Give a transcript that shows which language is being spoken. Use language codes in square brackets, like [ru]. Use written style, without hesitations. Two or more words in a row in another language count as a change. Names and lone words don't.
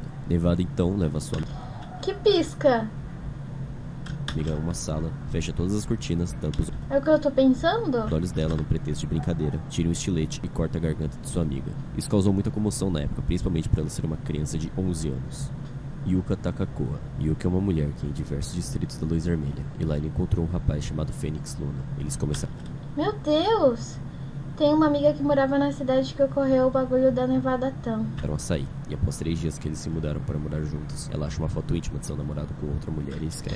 [pt] Nevada então leva sua Que pisca. amiga a uma sala, fecha todas as cortinas, tampa os É o que eu tô pensando? olhos dela no pretexto de brincadeira, tira um estilete e corta a garganta de sua amiga. Isso causou muita comoção na época, principalmente por ela ser uma criança de 11 anos. Yuka Takakoa. Yuka é uma mulher que é em diversos distritos da Luz Vermelha, e lá ele encontrou um rapaz chamado Fênix Luna. Eles começaram... Meu Deus! Tem uma amiga que morava na cidade que ocorreu o bagulho da Nevada Tan. a sair, e após 3 dias que eles se mudaram para morar juntos, ela acha uma foto íntima de seu namorado com outra mulher e escreve: